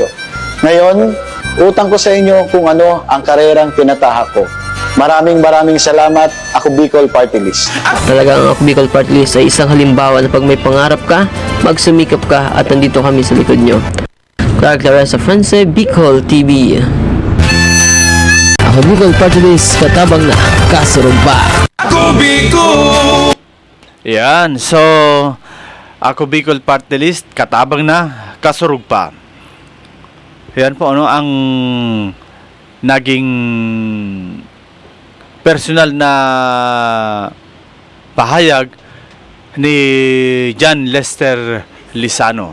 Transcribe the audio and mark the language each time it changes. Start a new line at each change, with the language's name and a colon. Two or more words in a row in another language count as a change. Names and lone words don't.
Filipino: Ngayon, utang ko sa inyo kung ano ang karerang tinatahak ko. Maraming salamat, Ako Bicol Party List. Talagang ang Ako Bicol Party List ay isang halimbawa na pag may pangarap ka, magsumikap ka, at nandito kami sa likod nyo. Clark Laresa France, Bicol TV.
Bikol: Ako Bicol Party List, katabang na, kasurog pa. Yan, so Ako Bicol Party List, katabang na, kasurug pa.
Filipino: Yan po ang naging personal na pahayag ni John Lester Lizano.